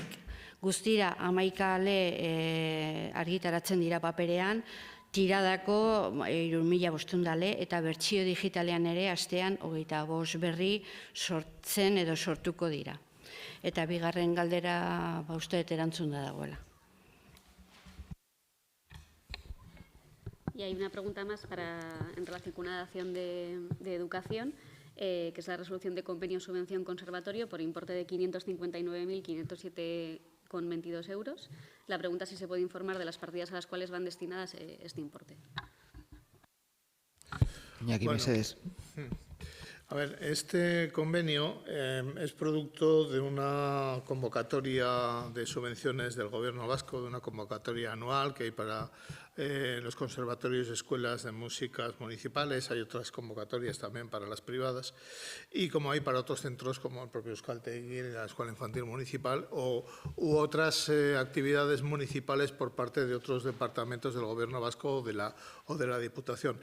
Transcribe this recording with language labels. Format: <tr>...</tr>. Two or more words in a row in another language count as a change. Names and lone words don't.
<eu>Guztira 11 ale argitaratzen dira paperean, tiradako 3.500 ale eta bertsio digitalean ere astean 25 berri sortzen edo sortuko dira. Eta bigarren galdera uste dut erantzun da dagoela.</eu> <es>Y hay una pregunta más en relación con una dación de educación, que es la resolución de convenio subvención conservatorio por importe de 559.507,22 euros. La pregunta es si se puede informar de las partidas a las cuales van destinadas este importe.</es> <eu>Iñaki, mesedez.</eu> <es>A ver, este convenio es producto de una convocatoria de subvenciones del Gobierno vasco, de una convocatoria anual que hay para los conservatorios y escuelas de músicas municipales. Hay otras convocatorias también para las privadas y como hay para otros centros como el propio Euskaltegi, la Escuela Infantil Municipal u otras actividades municipales por parte de otros departamentos del Gobierno vasco o de la Diputación.</es>